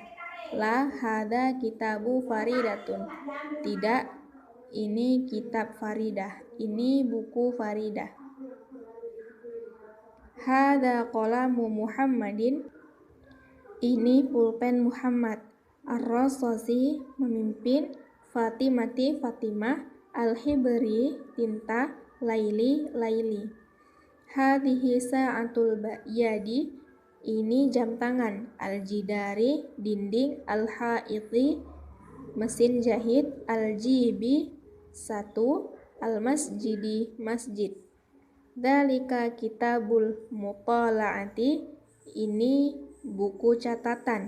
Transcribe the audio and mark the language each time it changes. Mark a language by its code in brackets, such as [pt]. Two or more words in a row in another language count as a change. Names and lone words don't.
[ar] لا هذا كتاب فريدة, [id] tidak ini kitab Faridah, ini buku Faridah. [ar] هذا قلم محمد, [id] ini pulpen Muhammad. Ar-Rasasi, memimpin. Fatimati, Fatimah. Al-Hibri, tinta. Laili, Laili. [ar] هذه ساعة اليد, [id] ini jam tangan. Al-Jidari, dinding. Al-Haiti, mesin jahit. Al-Jibi, satu. Al-Masjidi, masjid. [ar] ذلك كتاب المطالعة, [id] ini buku catatan.